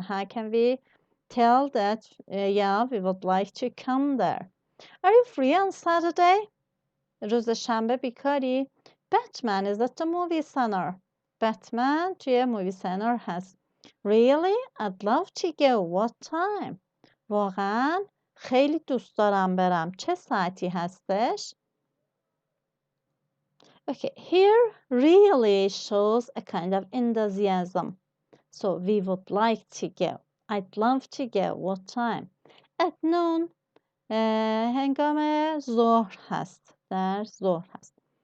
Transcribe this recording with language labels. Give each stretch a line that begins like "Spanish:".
English: How can we tell that, yeah, we would like to come there? Are you free on Saturday?
Persian: روز شنبه بیکاری؟
English: Batman is at the movie center.
Persian: Batman توی movie center هست.
English: Really? I'd love to go. What time?
Persian: واقعا خیلی دوست دارم برم. چه ساعتی هستش؟
English: Okay, here really shows a kind of enthusiasm. So we would like to go. I'd love to go. What time? At noon.
Persian: هنگام ظهر هست. در ظهر هست.